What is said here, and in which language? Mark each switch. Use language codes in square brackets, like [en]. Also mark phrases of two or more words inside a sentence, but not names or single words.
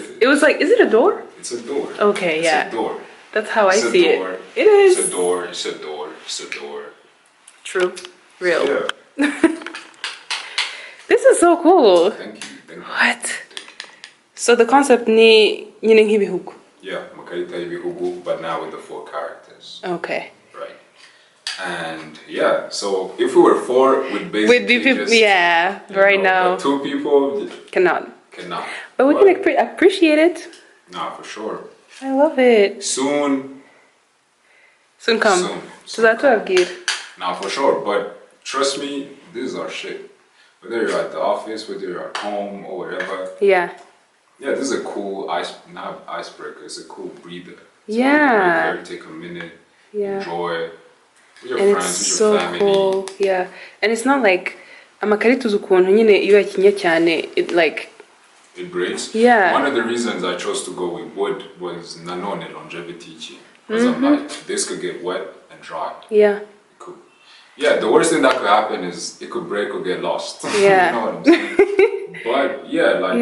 [en] is. It was like, is it a door? It's a door. Okay, yeah. It's a door. That's how I It's a see door. it. It is. It's a door. It's a door. It's a door. True. Real. Yeah. This is so cool. Thank you. Thank you. What? So the concept [rw] ni nyine nk'ibihugu. [en] Yeah, Makarita Ibihugu, but now with the 4 characters. Okay. Right. And yeah, so if we were 4, we'd basically With people, just, yeah. you Right know, now, but 2 people cannot. cannot. But we can appreciate it. Nah, for sure. I love it. Soon come. Soon. So that's what I've given. Nah, for sure. But trust me, this is our shit. Whether you're at the office, whether you're at home or whatever. Yeah. Yeah, this is a cool not icebreaker. It's a cool breather. Yeah. You take a minute, Yeah. enjoy with your And friends, it's with so your family. cool. Yeah. And it's not like [rw] amakarita ukuntu nyine iyo yakinye cyane [en] it like It breaks. Yeah. One of the reasons I chose to go with wood was nanone longevity. Because I'm like, this could get wet and dry. yeah. Yeah, the worst thing that could happen is it could break or get lost. Yeah. You know what I'm saying? But yeah, like